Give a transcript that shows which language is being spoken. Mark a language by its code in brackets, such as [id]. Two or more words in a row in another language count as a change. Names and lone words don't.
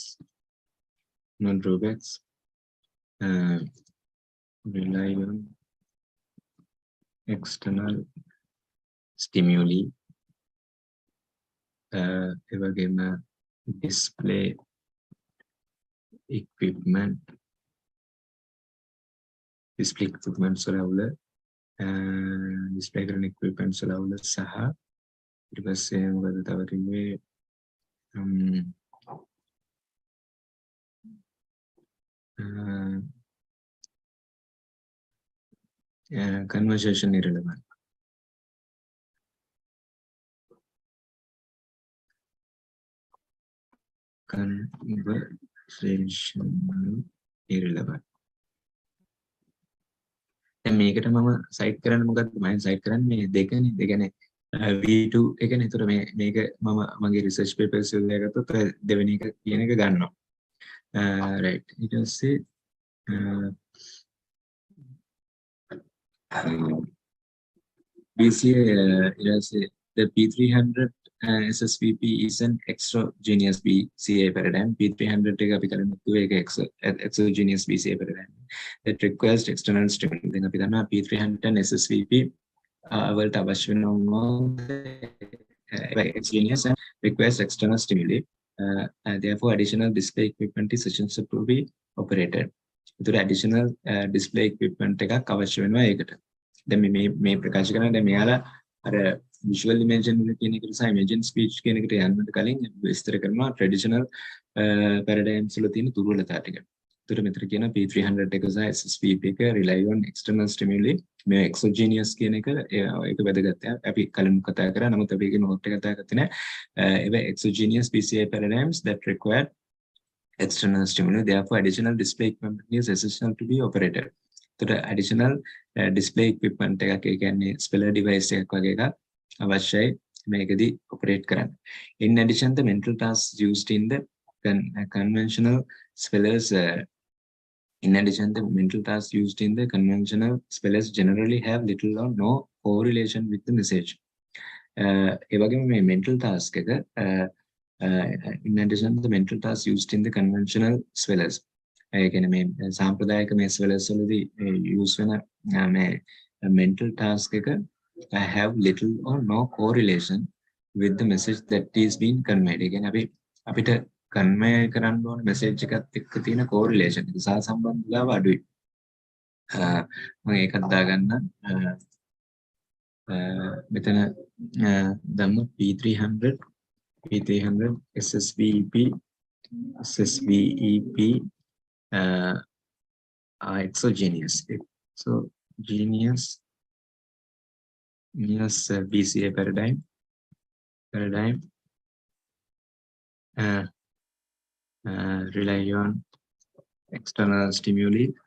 [en] Non-drawbacks rely on external stimuli. Again, display equipment. Display equipment [si] සලවුල display කරන equipment සලවුල සහ ඊට පස්සේ මොකද තව කිව්වේ [en] conversation irrelevant. Conversation irrelevant. [si] මේකට මම සයිට් කරන්න මොකක්ද මම සයිට් කරන්නේ මේ දෙකනේ ඒ කියන්නේ V2 එකනේ ඒතර මේක මම මගේ [en] research papers [si] වල ගත්තොත් දෙවෙනි එක කියන එක ගන්නවා right ඊට පස්සේ [en] BCA the P300 SSVP is an exogenous BCA paradigm. P300 [si] එක අපි කරන්නේ ඒක [en] exogenous BCA paradigm that requires external stimuli. [si] දැන් අපි දන්නවා P300 SSVP වලට අවශ්‍ය වෙනවා [en] exogenous and requires external stimuli. Therefore, additional display equipment is essential to be operated. [si] ඒතර [en] additional display equipment [si] එකක් අවශ්‍ය වෙනවා ඒකට. දැන් මේ ප්‍රකාශ කරන දැන් මෙයාලා අර [en] visual imagery [si] කියන එකට සහ [en] imagine speech [si] කියන එකට යන්නට කලින් විස්තර කරනවා [en] traditional paradigms [si] වල තියෙන දුර්වලතා ටික. ඒතර මෙතන කියන P300 එක සහ SSVP එක [en] rely on external stimuli. [si] මේ exogenous කියන එක ඒක වැදගත්. අපි කලින් කතා කරා. නමුත් අපි ඒක note එක කතා කරන්නේ නැහැ. [en] ඒවා exogenous BCA paradigms that require external stimuli. Therefore, additional display equipment is essential to be operated. So the additional display equipment [si] එකක් ඒ කියන්නේ [en] speller device [si] එකක් වගේ එකක් අවශ්‍යයි මේකදී operate කරන්න. [en] In addition, the mental tasks used in the conventional spellers in addition, the mental tasks used in the conventional spellers generally have little or no correlation with the message. [si] ඒ වගේම මේ [en] mental task [si] එක [en] in addition to the mental tasks used in the conventional spellers [si] ඒ කියන්නේ මේ සාම්ප්‍රදායික මේ spellers වලදී use වෙන මේ [en] mental task [si] එක [en] have little or no correlation with the message that is being conveyed. [si] ඒ කියන්නේ අපිට convey කරන්න ඕන message එකත් එක්ක තියෙන correlation එක සහසම්බන්ධතාව අඩුයි. මම ඒකත් දාගන්න මෙතන දැම්ම [en] P300 SSVEP are exogenous. BCA paradigm rely on external stimuli